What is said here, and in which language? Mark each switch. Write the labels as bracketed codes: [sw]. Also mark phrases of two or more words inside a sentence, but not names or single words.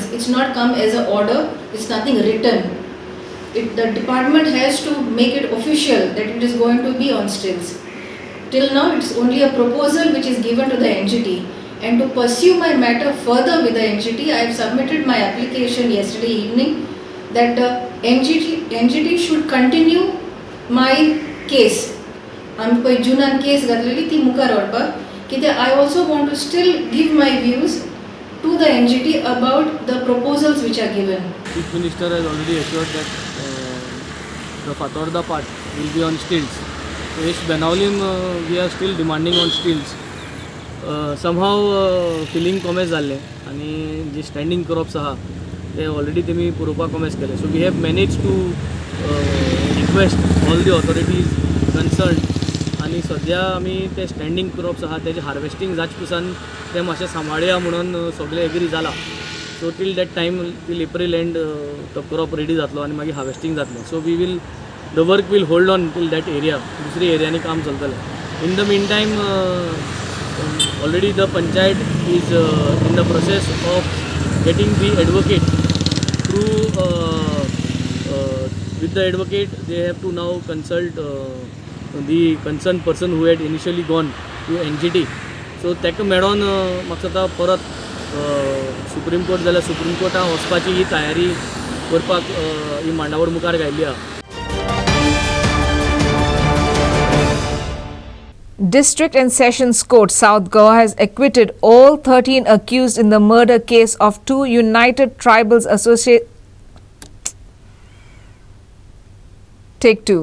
[en] It's not come as an order, it's nothing written. The department has to make it official that it is going to be on stilts. Till now, it's only a proposal which is given to the NGT. And to pursue my matter further with the NGT, I have submitted my application yesterday evening that the NGT should continue my case. [kok] आमी पळय जुनान केस घातलेली ती मुखार व्हरपाक, कित्याक [en] I also want to still give my views to the NGT about the proposals which are given. Chief Minister has already assured that the Fatorda part will be on stilts. So yes, Benaulim we are still demanding on stilts. Somehow filling comments [kok] जाल्ले आनी जे [en] standing crops [kok] आहा ते ऑलरेडी तेमी पुरोवपाक कॉमेस केले. [en] So we have manage to request all the authorities concern [kok] आनी सद्या आमी ते [en] standing crops [kok] आहा तेजे हार्वेस्टिंग जाच पसून ते मातशें सांबाळया म्हणून सगळे एग्री जाला. [en] So till that time till April end [kok] तो [en] crop ready [kok] जातलो आनी मागीर हार्वेस्टिंग जातलें. [en] So we will the work will hold on till that area. [kok] दुसरी एरियांनी काम चलतलें. [en] in the mean time already the panchayat is in the process of getting the advocate through with the advocate they have to now consult the concerned person who had initially gone to NGT. [kok] So ताका मेळोन म्हाका आतां परत सुप्रीम कोर्ट जाल्यार सुप्रीम कोर्टान वचपाची ही तयारी करपाक ही मांडावळ मुखार घायल्ली आहा. [en] District and Sessions Court, South Goa has acquitted all 13 accused in the murder case of 2 United Tribals Take 2.